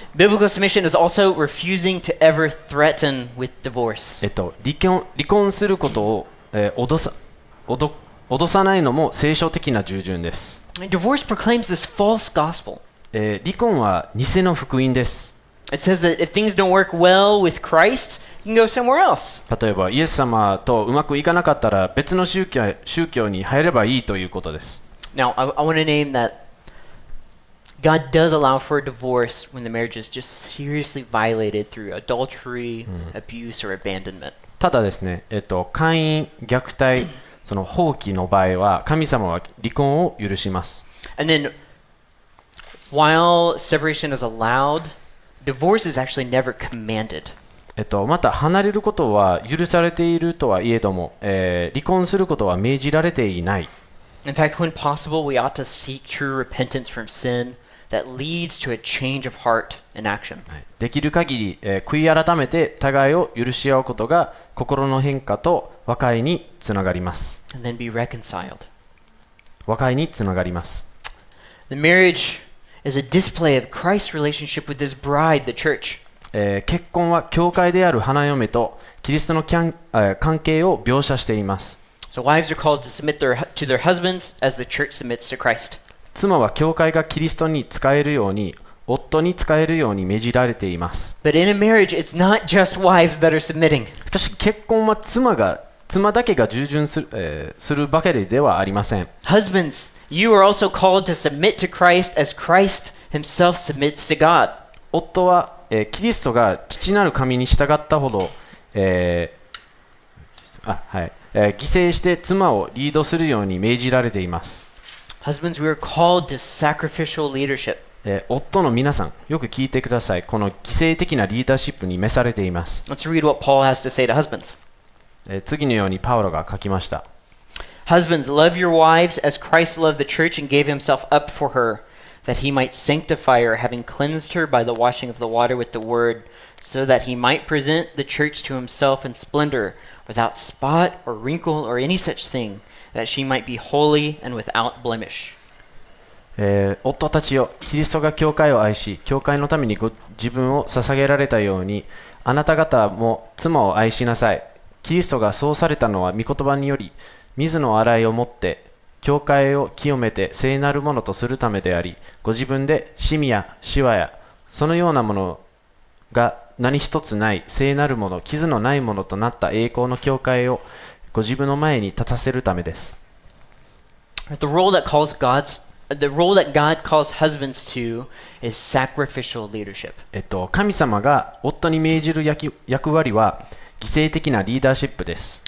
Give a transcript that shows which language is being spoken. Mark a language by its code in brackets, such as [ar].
[en] Biblical submission is also refusing to ever threaten with divorce. [ja] 離婚することを、脅さないのも聖書的な従順です。 [en] Divorce proclaims this false gospel. [ja] 離婚は偽の福音です。 [en] It says that if things don't work well with Christ, you can go somewhere else. [ja] 例えば、イエス様とうまくいかなかったら別の宗教に入ればいいということです。 [en] Now, I want to name that God does allow for a divorce when the marriage is just seriously violated through adultery, abuse, or abandonment. [ja] ただですね、姦淫、虐待、その放棄の場合は神様は離婚を許します。 [en] And then, while separation is allowed, divorce is actually never commanded. [ja] また離れることは許されているとはいえども、離婚することは命じられていない。 [en] In fact, when possible, we ought to seek true repentance from sin that leads to a change of heart and action. [ja] できる限り、悔い改めて互いを許し合うことが心の変化と和解につながります。 [en] And then be reconciled. [ja] 和解につながります。 [en] The marriage is a display of Christ's relationship with his bride, the church. [ja] 結婚は教会である花嫁とキリストの関係を描写しています。 [en] So wives are called to submit to their husbands as the church submits to Christ. [ja] 妻は教会がキリストに仕えるように、夫に仕えるように命じられています。 [en] But in a marriage, it's not just wives that are submitting. [ja] しかし結婚は妻だけが従順するばかりではありません。 [en] Husbands, you are also called to submit to Christ as Christ himself submits to God. [ja] 夫は、キリストが父なる神に従ったほど、犠牲して妻をリードするように命じられています。 [en] Husbands, we are called to sacrificial leadership. [ja] 夫の皆さん、よく聞いてください。この犠牲的なリーダーシップに召されています。 [en] Let's read what Paul has to say to husbands. [ja] 次のようにパウロが書きました。 [en] Husbands, love your wives as Christ loved the church and gave himself up for her, that he might sanctify her, having cleansed her by the washing of the water with the word, so that he might present the church to himself in splendor, without spot or wrinkle or any such thing, that she might be holy and without blemish. [ja] 夫たちよ、キリストが教会を愛し、教会のために自分を捧げられたように、あなた方も妻を愛しなさい。キリストがそうされたのは御言葉により、水の洗いをもって、教会を清めて聖なるものとするためであり、ご自分でシミやシワや、そのようなものが何一つない聖なるもの、傷のないものとなった栄光の教会をご自分の前に立たせるためです。 [en] The role that God calls husbands to is sacrificial leadership. [ja] 神様が夫に命じる役割は、犠牲的なリーダーシップです。